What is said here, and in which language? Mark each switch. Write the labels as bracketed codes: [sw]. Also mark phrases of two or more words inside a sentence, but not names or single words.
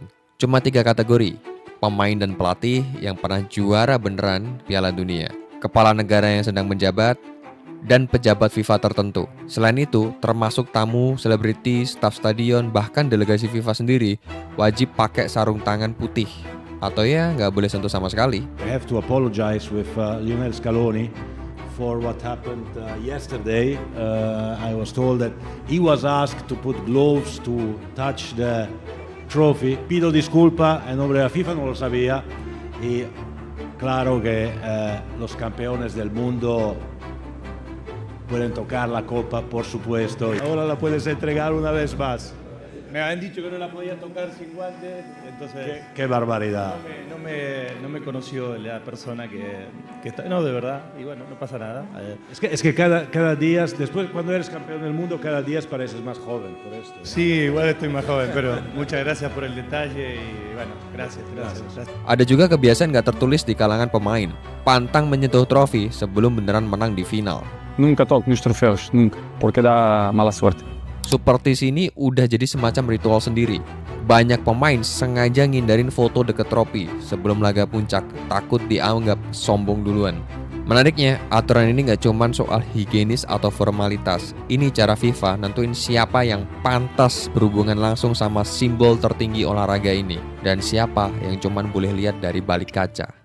[id] Cuma 3 kategori, pemain dan pelatih yang pernah juara beneran Piala Dunia, kepala negara yang sedang menjabat, dan pejabat FIFA tertentu. Selain itu, termasuk tamu, selebriti, staf stadion, bahkan delegasi FIFA sendiri wajib pakai sarung tangan putih. Atau ya nggak boleh sentuh sama sekali. [en] I have to apologize with Lionel Scaloni for what happened yesterday. I was told that he was asked to put gloves to touch the trophy. [es] Pido disculpa, en nombre de la FIFA no lo sabía. Y claro que los campeones del mundo pueden tocar la copa, por supuesto. Ahora la puedes entregar una vez más. Me habían dicho que no la podía tocar sin guantes, entonces Qué barbaridad. no me conoció la persona que está. No, de verdad, y bueno, no pasa nada. Es que cada día, después cuando eres campeón del mundo, cada día pareces más joven por esto. Sí, igual estoy más joven, pero muchas gracias por el detalle y bueno, gracias. [id] Ada juga kebiasaan nggak tertulis di kalangan pemain, pantang menyentuh trofi sebelum beneran menang di final. [pt] Nunca toco nos troféus, nunca, porque dá [es] mala suerte. [id] Superstisi ini udah jadi semacam ritual sendiri. Banyak pemain sengaja ngindarin foto deket trofi sebelum laga puncak, takut dianggap sombong duluan. Menariknya, aturan ini nggak cuma soal higienis atau formalitas. Ini cara FIFA nentuin siapa yang pantas berhubungan langsung sama simbol tertinggi olahraga ini, dan siapa yang cuma boleh lihat dari balik kaca.